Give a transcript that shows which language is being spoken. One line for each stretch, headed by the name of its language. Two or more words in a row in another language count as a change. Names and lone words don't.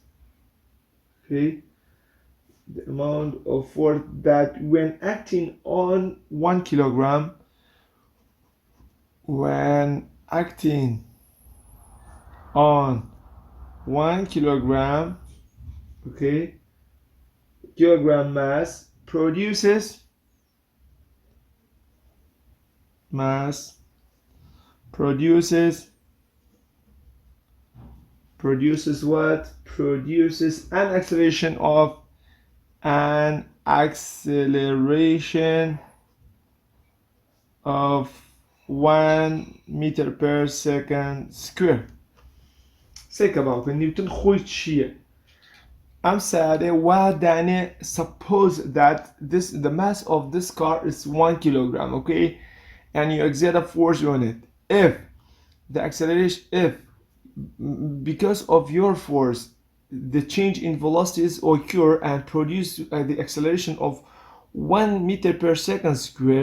English: that when acting on 1 kilogram, okay, kilogram mass produces what? Produces an acceleration of 1 meter per second square.
Central Kurdish: سێکە باوکە نیوتن خۆی چییە؟ ئەم سارێ وا دانێ
English: suppose that the mass of this car is 1 kilogram, okay, and you exert a force on it. If the acceleration, because of your force, the change in velocities occur and produce the acceleration of 1 meter per second square.